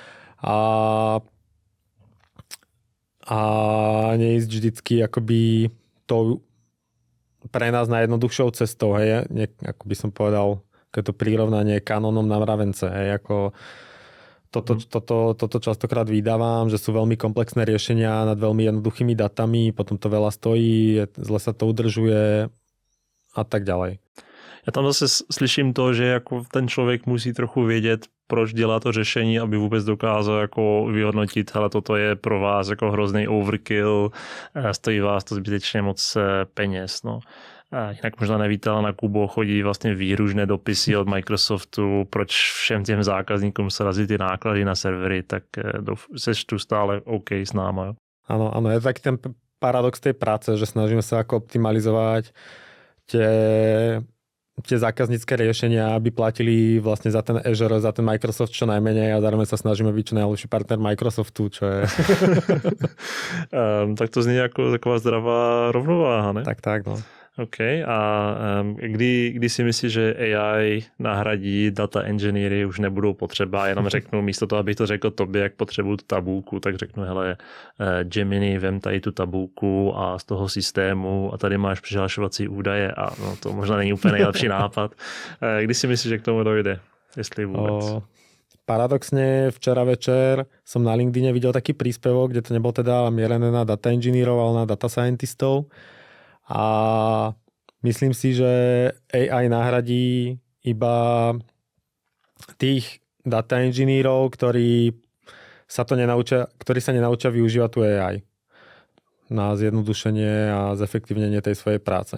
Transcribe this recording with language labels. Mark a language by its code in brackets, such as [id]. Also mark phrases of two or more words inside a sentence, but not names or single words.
[sk] a neísť vždycky akoby to pre nás najjednoduchšou cestou, hej, ako by som povedal, keď to prirovnanie kanonom na mravence, hej, ako toto častokrát vydávam, že sú veľmi komplexné riešenia nad veľmi jednoduchými datami, potom to veľa stojí, zle sa to udržuje a tak ďalej. [cs] Já tam zase slyším to, že jako ten člověk musí trochu vědět, proč dělá to řešení, aby vůbec dokázal jako vyhodnotit, hele, toto je pro vás jako hrozný overkill, stojí vás to zbytečně moc peněz. No. Jinak možná nevíte, ale na Kubo chodí vlastně výružné dopisy od Microsoftu, proč všem těm zákazníkům se razí ty náklady na servery, tak seš tu stále OK s náma. Jo? [sk] Áno, je taký ten paradox tej práce, že snažíme sa ako optimalizovať tie zákaznícke riešenia, aby platili vlastne za ten Azure, za ten Microsoft čo najmenej a zároveň sa snažíme byť čo najlepší partner Microsoftu, čo je... [cs] Tak to zní jako taková zdravá rovnováha, ne? Tak, no. OK. A kdy si myslíš, že AI nahradí [en] data engineery, [cs] už nebudou potřeba, jenom řeknu, místo toho, abych to řekl tobě, jak potřebuju tu tabulku, tak řeknu, hele, Gemini, vem tady tu tabulku a z toho systému a tady máš přihlašovací údaje a no, to možná není úplně nejlepší nápad. Kdy si myslíš, že k tomu dojde? Jestli vůbec? [sk] Paradoxne, včera večer som na LinkedIne videl taký príspevok, kde to nebol teda mierené na [en] data engineerov, [sk] ale na [en] data scientistov. [sk] A myslím si, že AI nahradí iba tých [en] data engineerov, [sk] ktorí sa nenaučia využívať tú AI na zjednodušenie a zefektívnenie tej svojej práce.